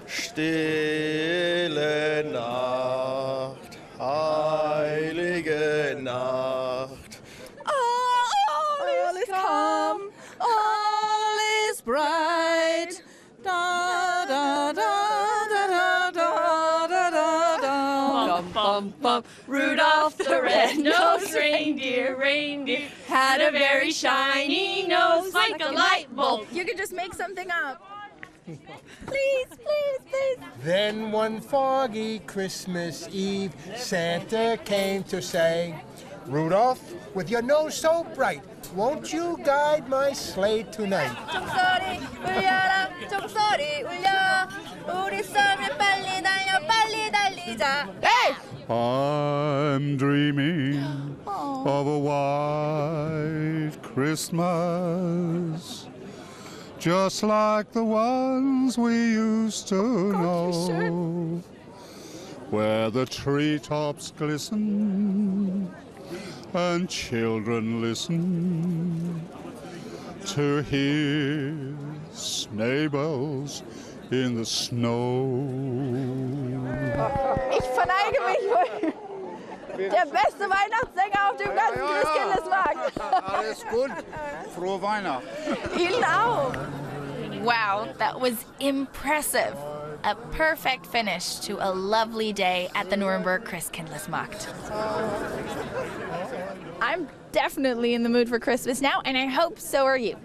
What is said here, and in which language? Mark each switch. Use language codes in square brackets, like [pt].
[de] Stille Nacht, heilige Nacht. [en] All is calm, all is bright. Da da da da da da da da da. Bum bum bum. Rudolph the red-nosed reindeer had a very shiny nose like a light bulb. You could just make something up. Please, please, please. Then one foggy Christmas Eve, Santa came to say, Rudolph, with your nose so bright, won't you guide my sleigh tonight? [ko] 종소리 울려라, 종소리 울려. 우리 섬에 빨리 달려, 빨리 달리자. Hey! [en] I'm dreaming of a white Christmas, just like the ones we used to know, where the treetops glisten and children listen to hear sleigh bells in the snow. [de] Ich verneige mich. Der beste Weihnachtssänger auf dem ganzen Christkindlesmarkt. Alles gut. Frohe Weihnacht. Ihnen auch. [en] Wow, that was impressive. A perfect finish to a lovely day at the Nuremberg Christkindlesmarkt. I'm definitely in the mood for Christmas now, and I hope so are you.